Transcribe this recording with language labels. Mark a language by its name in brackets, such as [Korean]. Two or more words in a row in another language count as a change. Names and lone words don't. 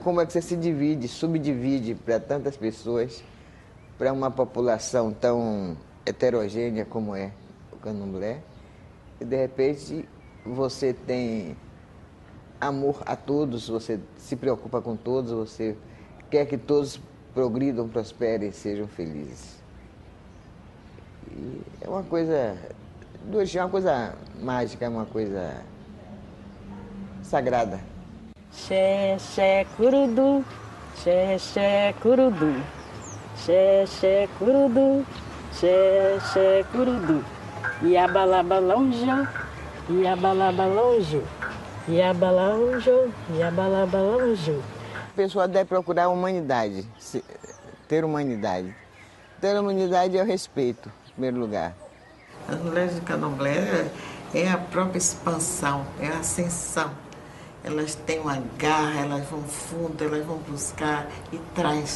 [Portuguese] como é que você se divide, subdivide para tantas pessoas, para uma população tão heterogênea como é o candomblé, e de repente você tem amor a todos, você se preocupa com todos, você quer que todos progridam, prosperem e sejam felizes. E é uma coisa, do orixá é uma coisa mágica, é uma coisa sagrada. [Yoruba] Xé, xé, curudu, xé, xé, curudu, xé, xé, curudu, xé, xé, curudu. Iabalabalonjo, iabalabalonjo, iabalaonjo, iabalabalonjo. [Portuguese] A pessoa deve procurar a humanidade, ter humanidade. Ter humanidade é o respeito, em primeiro lugar. As mulheres de candomblé é a própria expansão, é a ascensão. Elas têm uma garra, elas vão fundo, elas vão buscar e traz.